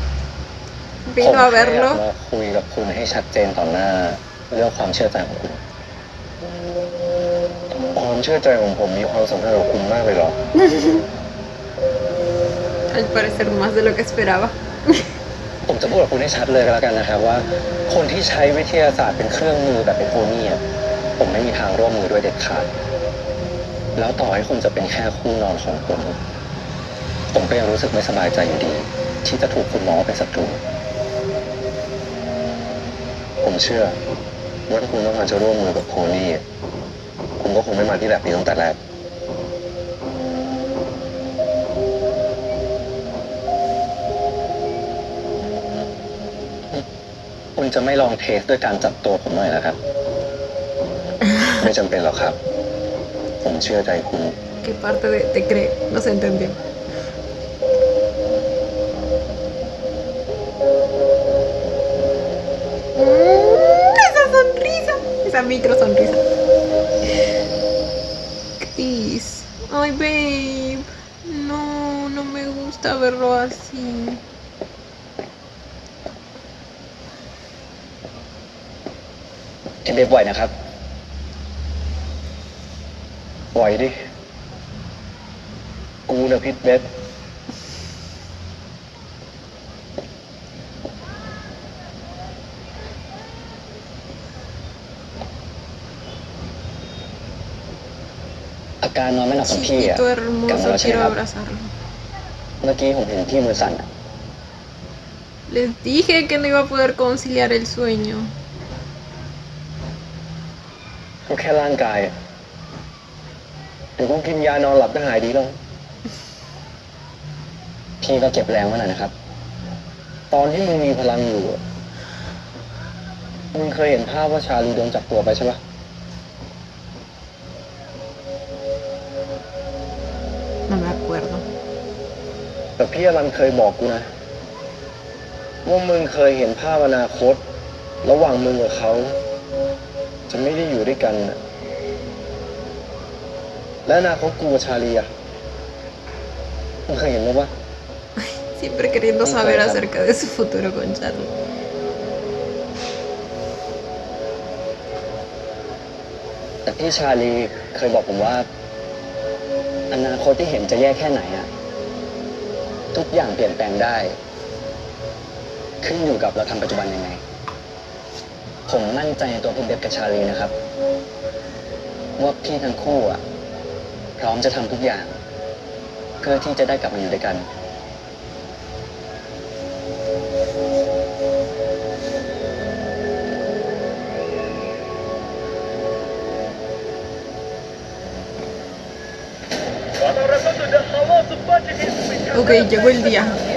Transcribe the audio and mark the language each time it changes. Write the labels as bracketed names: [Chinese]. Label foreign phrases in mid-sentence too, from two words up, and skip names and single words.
[Spanish] Vino a [Thai] ผมแค่อยาก [Spanish] verlo. [Thai] มาคุยกับคุณให้ชัดเจนต่อหน้าเรื่องความเชื่อใจของคุณ ความเชื่อใจของผมมีความสำคัญกับคุณมากเลยเหรอ [Spanish] Al parecer más de lo que esperaba. [Thai] ผมจะพูดกับคุณให้ชัดเลยก็แล้วกันนะครับว่า คนที่ใช้วิทยาศาสตร์เป็นเครื่องมือแบบเป็นโพนี่อะผมไม่มีทางร่วมมือด้วยเด็ดขาด แล้วต่อให้คุณจะเป็นแค่คู่นอนของผมก็ยังรู้สึกไม่สบายใจอยู่ดี ที่จะถูกคุณมองว่าเป็นศัตรู ผมเชื่อว่าถ้าคุณต้องการจะร่วมมือกับโพนี่คุณก็คงไม่มาที่แลบนี้ตั้งแต่แรก คุณจะไม่ลองเทสด้วยการจับตัวผมหน่อยนะครับ ไม่จำเป็นหรอกครับ ผมเชื่อใจคุณ [Spanish] ¿Qué parte de te cree? No se entendió. Esa sonrisa. Esa micro sonrisa. Chris. Ay, babe. No, no me gusta verlo así. [Thai] เบบไหวนะครับไหวดิ กูนะพิษเบ็ดอาการนอนไม่หลับของพี่อ่ะ [Spanish] Chiquito [Thai] กลับมา [Spanish] hermoso, [Thai] แล้วใช่ไหม [Spanish] quiero [Thai] ครับ [Spanish] abrazarlo. [Thai] เมื่อกี้ผมเห็นพี่มือสั่นอะ [Spanish] Les dije que no iba a poder conciliar el sueño. [Thai] ก็แค่ร่างกายอะเดี๋ยวกูกินยานอนหลับก็หายดีแล้ว พี่ก็เก็บแรงไว้หน่อยนะครับ ตอนที่มึงมีพลังอยู่อะมึงเคยเห็นภาพว่าชาลีโดนจับตัวไปใช่ปะ [Spanish] No me acuerdo. [Thai] แต่พี่อรันเคยบอกกูนะว่ามึงเคยเห็นภาพอนาคต ระหว่างมึงกับเขา จะไม่ได้อยู่ด้วยกันน่ะและอนาคตกูกับชาลีอ่ะมึงเคยเห็นมั้ยวะ [Spanish] Siempre queriendo saber acerca de su futuro con Charlie. [Thai] แต่พี่ชาลีเคยบอกผมว่า อนาคตที่เห็นจะแย่แค่ไหนอะทุกอย่างเปลี่ยนแปลงได้ ขึ้นอยู่กับเราทำปัจจุบันยังไง ผมมั่นใจในตัวพี่เบบกับชาลีนะครับ ว่าพี่ทั้งคู่อะพร้อมจะทำทุกอย่าง เพื่อที่จะได้กลับมาอยู่ด้วยกัน [Spanish] Ok, llegó el día.